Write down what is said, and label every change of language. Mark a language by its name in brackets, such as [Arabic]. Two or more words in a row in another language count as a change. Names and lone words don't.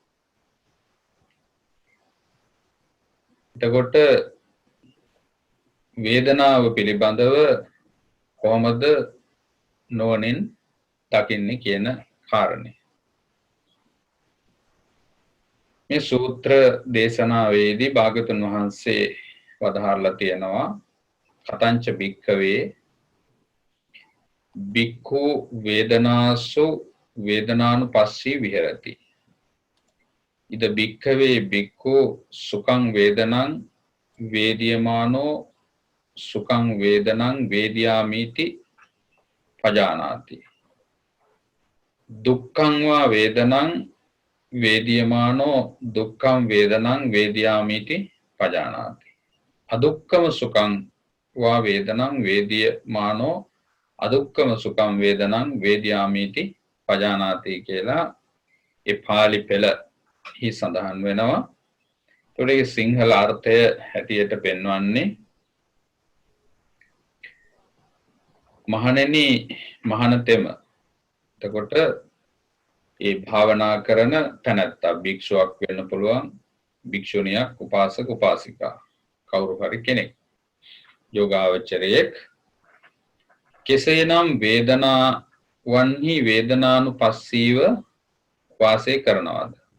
[Sinhala] එතකොට වේදනාව පිළිබඳව කොහොමද නොවනින් දකින්නේ කියන කාරණේ. මේ සූත්‍ර දේශනාවේදී භාගතුන් වහන්සේ වදාහරලා තියෙනවා [Pali] කතංච භික්ඛවේ භික්ඛු වේදනාසු වේදනානුපස්සී විහෙරති. ඉද භික්ඛවේ භික්ඛු සුඛං වේදනං වේදියමානෝ සුඛං වේදනං වේදියාමිති පජානාති. දුක්ඛං වා වේදනං වේදියමානෝ දුක්ඛං වේදනං වේදියාමිති පජානාති. අදුක්ඛම සුඛං වා වේදනං වේදියමානෝ අදුක්කම සුඛං වේදනං වේදියාමීති පජානාති [Sinhala] කියලා ඒ පාලි පෙළහි සඳහන් වෙනවා. ඒකේ සිංහල අර්ථය හැටියට පෙන්වන්නේ මහණෙනි මහණතෙම. එතකොට ඒ භාවනා කරන තැනැත්තා භික්ෂුවක් වෙන්න පුළුවන්, භික්ෂුණියක්, උපාසක උපාසිකා, කවුරු හරි කෙනෙක්, යෝගාවචරයෙක් කෙසේනම් වේදනාවන්හි වේදනානුපස්සීව වාසය කරනවාද?